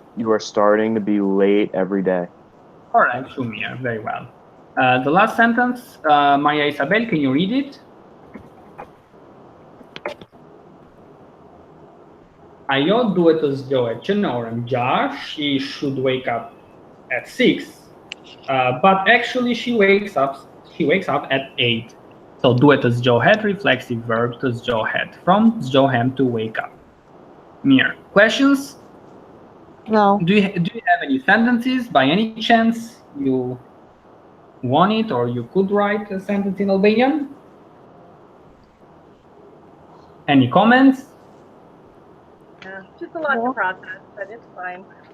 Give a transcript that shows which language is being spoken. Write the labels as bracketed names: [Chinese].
[English] You are starting to be late every day. Correct, Shumir, very well. The last sentence, Maria Isabel, can you read it? [Albanian] Ayo duhet të zgjohet që në orën 6, [English] she should wake up at 6. But actually she wakes up at 8. So [Albanian] duhet të zgjohet, [English] reflexive verb të zgjohet, from zgjohem to wake up. [Albanian] Mir. Questions? [English] No. Do you have any sentences by any chance you want it, or you could write a sentence in Albanian? Any comments? Yeah, just a lot to process, but it's fine.